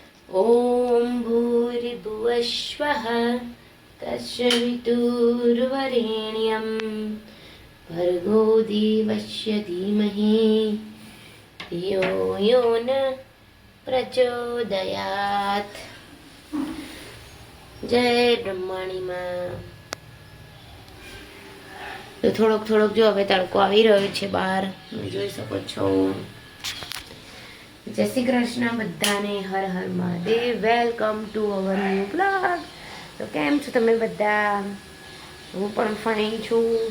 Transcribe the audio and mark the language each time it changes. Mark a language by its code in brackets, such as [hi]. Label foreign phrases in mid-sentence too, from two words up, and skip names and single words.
[sa] ॐ भूर्भुवः स्वः तत्सवितुर्वरेण्यं भर्गो देवस्य धीमहि धियो यो न प्रचोदयात्। [hi] जय ब्रह्माणी माँ। [gu] તો થોડોક થોડોક જો હવે તડકો આવી રહ્યો છે બહાર, જોઈ શકો છો। જય શ્રી કૃષ્ણ બધાને, હર હર મહાદેવ। [en] welcome to our new blog. [gu] તો કેમ છો તમે બધા? હું પણ ફાઇન છું।